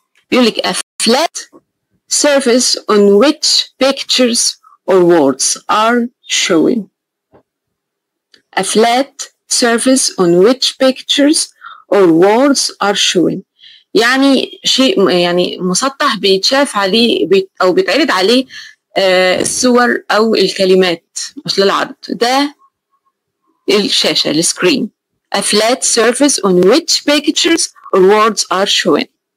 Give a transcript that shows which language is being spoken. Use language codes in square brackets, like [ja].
[en] بيقول لك a flat surface on which pictures or words are showing. [ar] A flat surface on which pictures or words are showing يعني شيء يعني مسطح بيتشاف عليه أو بيتعرض عليه الصور أو الكلمات مش للعرض. ده الشاشة السكرين. [en] A flat surface on which pictures or words are showing.